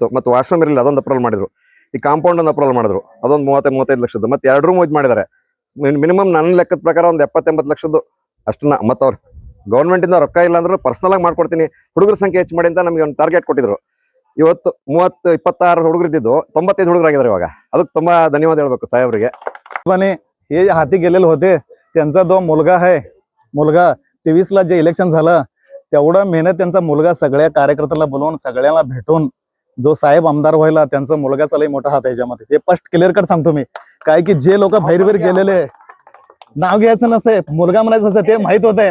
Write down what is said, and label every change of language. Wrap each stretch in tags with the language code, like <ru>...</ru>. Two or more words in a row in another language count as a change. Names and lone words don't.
<kn>ಮತ್ತು ವಾಶ್ರೂಮ್ ಇರಲಿಲ್ಲ, ಅದೊಂದು ಅಪ್ರೂವಲ್ ಮಾಡಿದ್ರು. ಈ ಕಾಂಪೌಂಡ್ ಒಂದು ಅಪ್ರೂವಲ್ ಮಾಡಿದ್ರು, ಅದೊಂದು 30-35 ಲಕ್ಷದ್ದು. ಮತ್ತೆ 2 ರೂಮ್ ಇದು ಮಾಡಿದ್ದಾರೆ. ಮಿನಿಮಮ್ ನನ್ನ ಲೆಕ್ಕದ ಪ್ರಕಾರ ಒಂದು 70-80 ಲಕ್ಷದ್ದು ಅಷ್ಟನ್ನ. ಮತ್ತು ಅವ್ರು ಗೌರ್ಮೆಂಟಿಂದ ರೊಕ್ಕ ಇಲ್ಲ ಅಂದ್ರೂ ಪರ್ಸನಲ್ ಆಗಿ ಮಾಡ್ಕೊಡ್ತೀನಿ, ಹುಡುಗರ ಸಂಖ್ಯೆ ಹೆಚ್ಚು ಮಾಡಿ ಅಂತ ನಮಗೆ ಒಂದು ಟಾರ್ಗೆಟ್ ಕೊಟ್ಟಿದ್ರು. ಇವತ್ತು 30-26 ಹುಡುಗರಿದ್ದು 95 ಹುಡುಗರಾಗಿದ್ದಾರೆ ಇವಾಗ. ಅದಕ್ಕೆ ತುಂಬಾ ಧನ್ಯವಾದ ಹೇಳ್ಬೇಕು साहेबರಿಗೆ.</kn> <mr>हे हाती गेलेले होते, त्यांचा जो मुलगा आहे, मुलगा 23ला जे इलेक्शन झालं तेवढा मेहनत त्यांचा मुलगा सगळ्या कार्यकर्त्यांना बोलवून सगळ्यांना भेटून जो साहेब आमदार व्हायला त्यांचा मुलगाचा लई मोठा हात आहे याच्यामध्ये. हे स्पष्ट</mr> <en>clear cut</en> <mr>सांगतो मी. काय की जे लोक बाहेर गेलेले नाव घ्यायचं नसतंय, मुलगा म्हणायचं असतं, ते माहित होतंय.</mr>